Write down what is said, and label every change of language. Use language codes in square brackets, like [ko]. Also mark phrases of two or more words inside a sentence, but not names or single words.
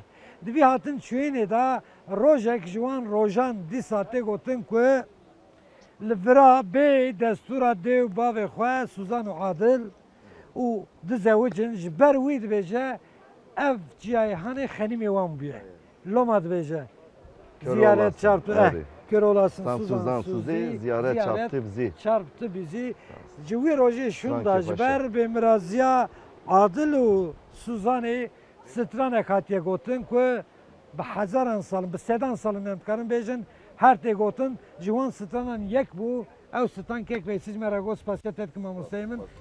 [ku] Di vî hatin çûyînê da rojek ji wan rojan dîsa tê gotin ku li vira bê destûra dêw bavê xwe Suzan û Adil û dizewicin ji ber wî dibêje ev ciyayhanê xenîmê wan bûye. Loma dibêje. [tr] Ziyaret çarptı. Kör olasın Suzan Suzi ziyaret çarptı bizi. Çarptı bizi. [ku] Ji wî rojê şûn da ji ber bêmiraziya Adil û Suzanê stranek hatiye gotin ku bi hezaran salin, bi sedan salin em dikarin bêjin her tê gotin ji wan stranan yek bû ew stran kek ve siz me re got spasiya te dikim mamosteyê min.